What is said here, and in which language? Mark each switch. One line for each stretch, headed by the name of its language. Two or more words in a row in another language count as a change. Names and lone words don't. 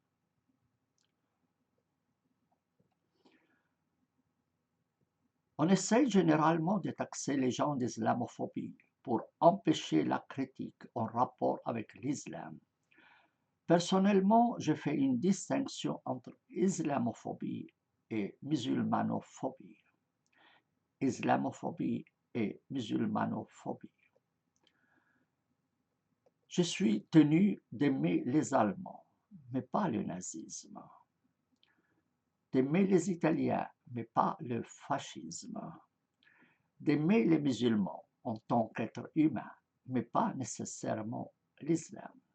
French: On essaye généralement de taxer les gens d'islamophobie pour empêcher la critique en rapport avec l'islam. Personnellement, je fais une distinction entre islamophobie et musulmanophobie. Islamophobie et musulmanophobie. Je suis tenu d'aimer les Allemands, mais pas le nazisme. D'aimer les Italiens, mais pas le fascisme. D'aimer les musulmans en tant qu'êtres humains, mais pas nécessairement l'islam.